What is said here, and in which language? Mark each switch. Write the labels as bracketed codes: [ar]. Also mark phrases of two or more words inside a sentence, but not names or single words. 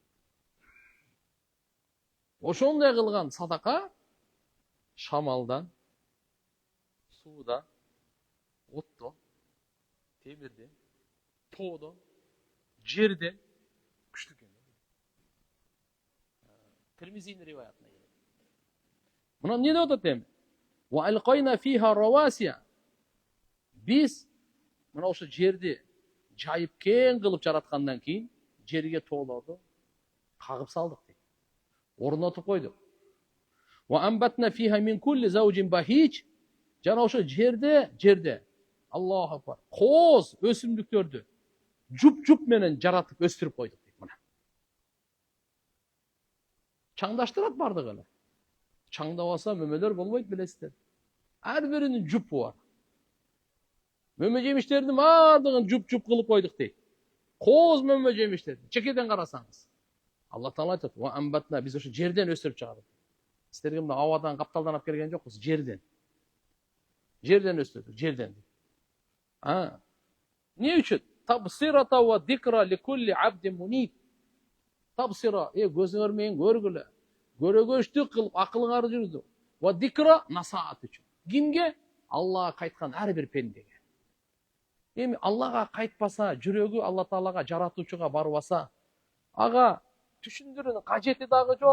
[ky] Ошондой кылган садака шамалдан, суудан, оттон, темирден, тоодон, жерден күчтүү экен. Тирмизинин риваятына келет. Мына эмне деп атат эми? [ar] وألقينا فيها رواسي. [ky] Биз мына ошо жерди жайып кең кылып жараткандан кийин жерге тоолорду кагып салдык дейт. Орнотуп койдук. [ar] وأنبتنا فيها من كل زوج بهيج. [ky] Жана ошо жерде [ar] الله أكبر. [ky] Кооз өсүмдүктөрдү жуп менен жаратып өстүрүп койдук дейт мына. Чаңдаштырат бардык эле. Чаңдабаса мөмөлөр болбойт билесиздер. Ар биринин жупу бар. Мөмө жемиштердин бардыгын жуп кылып койдук дейт. Кооз мөмө жемиштерди. Чекеден карасаңыз. Алла Таала айтат: [ar] "وأنبتنا", [ky] биз ошо жерден өстүрүп чыгардык. Силерге мына абадан капталдан алып келген жокпуз, жерден. Жерден өстүрдүк, жерден. Не үчүн? [ar] تبصرة وذكرى لكل عبد منيب. [ky] Табсира, көзүңөр менен көргүлө. Көрөгөчтүк кылып акылыңарды жүргүзү. [ar] وذكرى [ky] насаат үчүн. Кимге? Аллага кайткан ар бир пендеге. Эми Аллага кайтпаса, жүрөгү Алла Таалага, жаратуучуга барбаса, ага түшүндүрүүнүн кажети дагы жок.